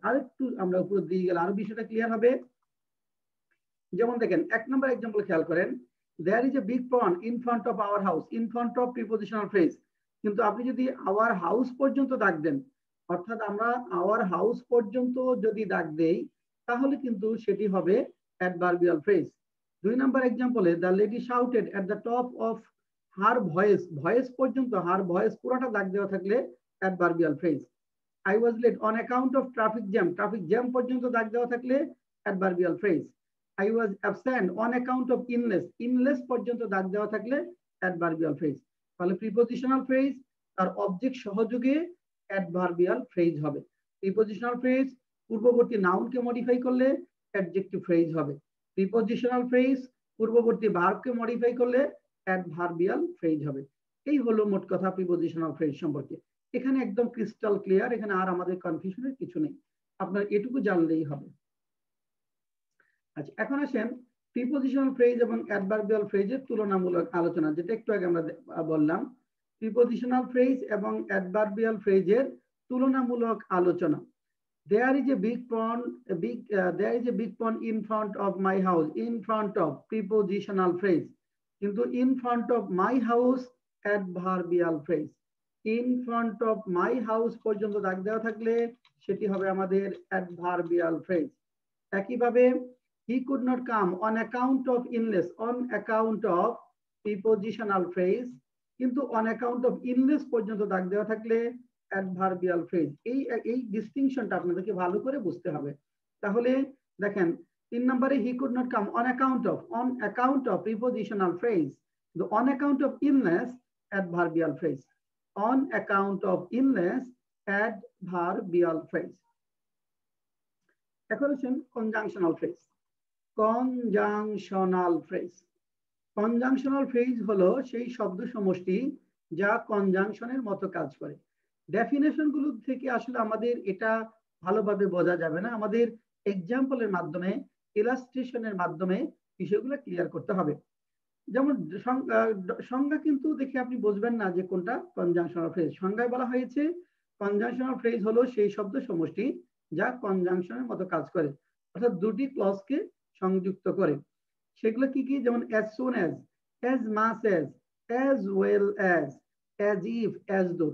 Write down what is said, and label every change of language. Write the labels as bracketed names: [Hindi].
[Bangla] আরেকটু আমরা উপর দিয়ে গেলে আরো বিষয়টা ক্লিয়ার হবে। যেমন দেখেন, 1 নম্বর एग्जांपल খেয়াল করেন, [English] there is a big pond in front of our house, [Bangla] in front of prepositional phrase, কিন্তু আপনি যদি আওয়ার হাউস পর্যন্ত দাগ দেন, অর্থাৎ আমরা আওয়ার হাউস পর্যন্ত যদি দাগ দেই তাহলে কিন্তু সেটি হবে adverbial phrase. 2 number एग्जांपल-এ [English] the lady shouted at the top of her voice, [Bangla] voice পর্যন্ত হার ভয়েস পুরোটা দাগ দেওয়া থাকলে adverbial phrase. [English] I was late on account of traffic jam, [Bangla] traffic jam পর্যন্ত দাগ দেওয়া থাকলে adverbial phrase. [English] I was absent on account of illness, [Bangla] illness পর্যন্ত দাগ দেওয়া থাকলে অ্যাডভার্বিয়াল ফ্রেজ। তাহলে প্রিপজিশনাল ফ্রেজ তার অবজেক্ট সহযোগে অ্যাডভার্বিয়াল ফ্রেজ হবে। প্রিপজিশনাল ফ্রেজ পূর্ববর্তী নাউনকে মডিফাই করলে অ্যাডজেক্টিভ ফ্রেজ হবে। প্রিপজিশনাল ফ্রেজ পূর্ববর্তী ভার্বকে মডিফাই করলে অ্যাডভার্বিয়াল ফ্রেজ হবে। এই হলো মোট কথা প্রিপজিশনাল ফ্রেজ সম্পর্কে। এখানে একদম ক্রিস্টাল ক্লিয়ার, এখানে আর আমাদের কনফিউশনের কিছু নেই, আপনার এটুকু জানলেই হবে। আচ্ছা, এখন আসেন প্রিপজিশনাল ফ্রেজ এবং অ্যাডভার্বিয়াল ফ্রেজের তুলনামূলক আলোচনা, যেটা একটু আগে আমরা বললাম। প্রিপজিশনাল ফ্রেজ এবং অ্যাডভার্বিয়াল ফ্রেজের তুলনামূলক আলোচনা। [English] There is a big pond, there is a big pond in front of my house, in front of prepositional phrase, কিন্তু in front of my house adverbial phrase। in front of my house [Bangla] পর্যন্ত দাগ দেওয়া থাকলে সেটি হবে আমাদের adverbial phrase। একইভাবে [English] he could not come on account of illness, [Bangla] on account of prepositional phrase, কিন্তু on account of illness পর্যন্ত দাগ দেওয়া থাকলে অ্যাডভার্বিয়াল ফ্রেজ। এই ডিস্টিংশনটা আপনাদেরকে ভালো করে বুঝতে হবে। তাহলে দেখেন, 3 নম্বরে [English] he could not come on account of [Bangla] prepositional phrase, on account of illness adverbial phrase, on account of illness adverbial phrase. এখন হচ্ছেন conjunctional phrase. Conjunctional phrase, conjunctional phrase হলো সেই শব্দ সমষ্টি যা কনজাংশনের মতো কাজ করে। ডেফিনেশন গুলো থেকে আসলে আমাদের এটা ভালোভাবে বোঝা যাবে না, আমাদের এক্সাম্পলের মাধ্যমে, ইলাস্ট্রেশনের মাধ্যমে বিষয়গুলো ক্লিয়ার করতে হবে। যেমন সংজ্ঞা কিন্তু দেখে আপনি বুঝবেন না যে কোনটা কনজাংশনাল ফ্রেজ। সংজ্ঞায় বলা হয়েছে কনজাংশনাল ফ্রেজ হলো সেই শব্দ সমষ্টি যা কনজাংশনের মতো কাজ করে, অর্থাৎ দুটি ক্লজকে সংযুক্ত করে। সেগুলো কি কি? যেমন as soon as much as well as if, as though।